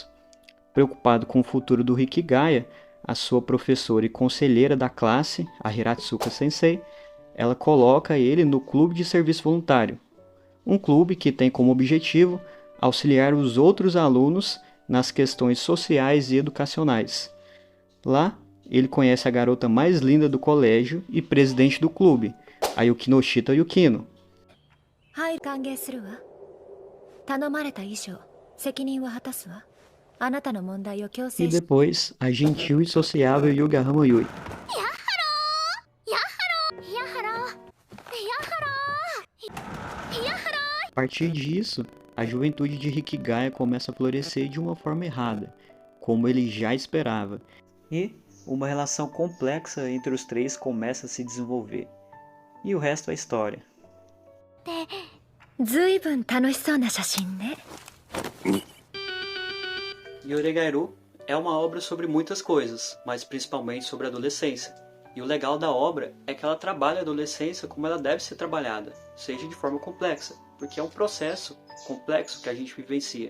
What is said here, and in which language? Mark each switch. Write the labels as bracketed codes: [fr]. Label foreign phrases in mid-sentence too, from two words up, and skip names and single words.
[pt] Preocupado com o futuro do Hikigaya, a sua professora e conselheira da classe, a Hiratsuka Sensei, ela coloca ele no clube de serviço voluntário, um clube que tem como objetivo auxiliar os outros alunos nas questões sociais e educacionais. Lá, ele conhece a garota mais linda do colégio e presidente do clube, a Yukinoshita Yukino. [ja] はい、歓迎するわ。頼まれた以上、責任は果たすわ。あなたの問題を強 [pt] E [ja] 制し... [pt] depois, a gentil e sociável Yugahama Yui. [ja] やはろう。 [pt] A partir disso, a juventude de Hikigaya começa a florescer de uma forma errada, como ele já esperava. E uma relação complexa entre os três começa a se desenvolver. E o resto é história. [ja] ずいぶん楽しそうな写真ね。 [pt] Yoregairu é uma obra sobre muitas coisas, mas principalmente sobre a adolescência. E o legal da obra é que ela trabalha a adolescência como ela deve ser trabalhada, seja de forma complexa, porque é um processo complexo que a gente vivencia.